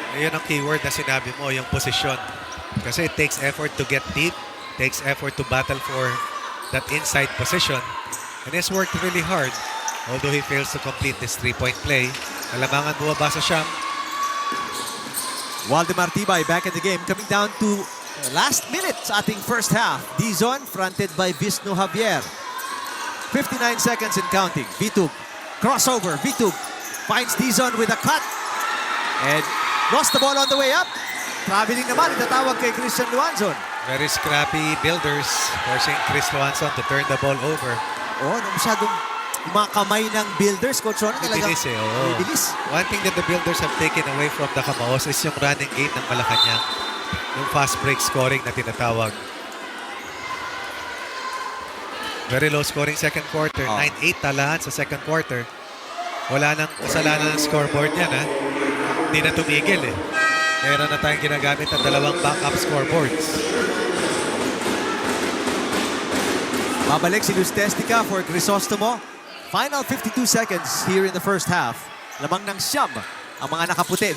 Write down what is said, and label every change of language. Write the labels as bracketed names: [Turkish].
[Filipino] Ayun ang keyword na sinabi mo, yung posisyon. Kasi [English] it takes effort to get deep, takes effort to battle for that inside position. And he's worked really hard. Although he fails to complete this 3-point play. [Filipino] Kalamangan buwaba sa Siam. [English] Waldemar Tibay back in the game, coming down to last minute [Filipino] sa ating [English] first half. Dizon fronted by Visnu Javier. 59 seconds and counting. Vitug, crossover. Vitug finds Dizon with a cut. And lost the ball on the way up. [Filipino] Traveling naman, itatawag kay Christian Luanzon. [English] Very scrappy Builders, forcing Chris Luanzon to turn the ball over. [Filipino] Oh, masyadong yung mga kamay ng Builders, Coach Ron, talagang Bilis eh, oo. bilis. [English] One thing that the Builders have taken away from the Kamaos is [Filipino] yung [English] running game [Filipino] ng Malacañang. Yung [English] fast break scoring [Filipino] na tinatawag. [English] Very low scoring second quarter. [Filipino] 9-8 talaan sa second quarter. Wala nang kasalanan ng scoreboard yan, ha? Hindi na tumigil eh. Meron na tayong ginagamit ng dalawang backup scoreboards. Babalik si Lustestica for Crisostomo. [English] Final 52 seconds here in the first half. [Filipino] Lamang ng Siam ang mga nakaputi.